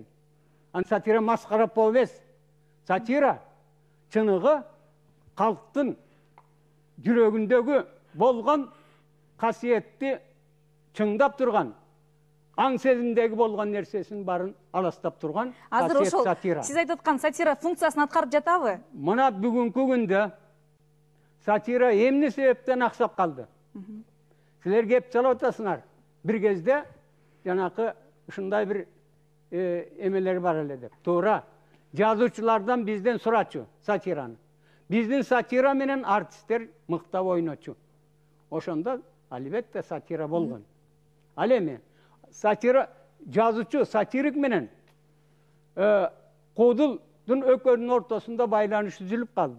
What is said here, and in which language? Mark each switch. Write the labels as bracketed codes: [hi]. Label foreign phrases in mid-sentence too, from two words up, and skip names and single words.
[ky] Аны сатира маскарап эмес. Сатира чыныгы калктын жүрөгүндөгү болгон касиетти чыңдап турган, аң сезимдеги болгон нерсесин барын аластап турган касиет сатира. Сиз айтып аткан сатира функциясын аткарып жатабы? Мына бүгүнкү күндө сатира эмне себептен аксап калды? Силер кеп чалып атасыңар. bir кезде жанакы ушундай бир немелери var эле деп. Туура. Жазуучулардан бизден сурачу сатираны. Биздин сатира менен артисттер мыктап ойночу. Ошондо албетте сатира болгон. Ал эми сатира жазуучу сатирик менен куудулдун экөөнүн ортосунда байланыш үзүлүп калды.